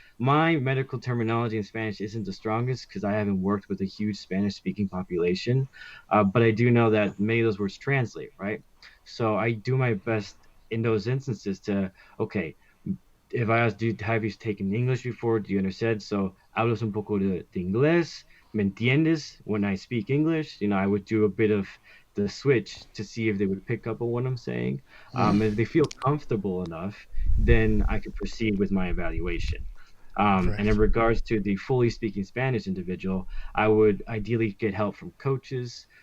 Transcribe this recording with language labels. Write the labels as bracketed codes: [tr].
[en] My medical terminology in Spanish isn't the strongest because I haven't worked with a huge Spanish speaking population, but I do know that many of those words translate, right? So I do my best in those instances to, okay, if I ask, have you taken English before? Do you understand? [es] So, hablas un poco de inglés, ¿me entiendes? [en] When I speak English, I would do a bit of the switch to see if they would pick up on what I'm saying. Mm. If they feel comfortable enough, then I can proceed with my evaluation. And in regards to the fully speaking Spanish individual, I would ideally get help from coaches.